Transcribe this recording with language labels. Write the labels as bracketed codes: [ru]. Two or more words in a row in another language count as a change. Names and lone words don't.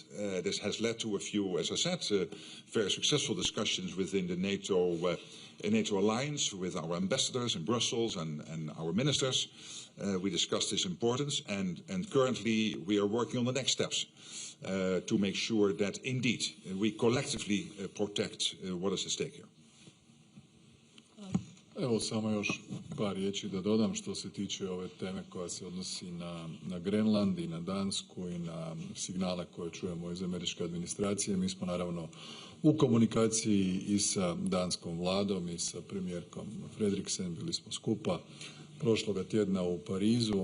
[en] This has led to a few, as I said, very successful discussions within the NATO alliance with our ambassadors in Brussels and our ministers. We discussed this importance, and currently we are working on the next steps to make sure that indeed we collectively protect what is at stake here. [hr] Evo samo još par riječi da dodam što se tiče ove teme koja se odnosi na Grenland i na Dansku i na signale koje čujemo iz američke administracije. Mi smo naravno U komunikaciji i sa danskom vladom i sa premijerkom Frederiksen bili smo skupa prošloga tjedna u Parizu.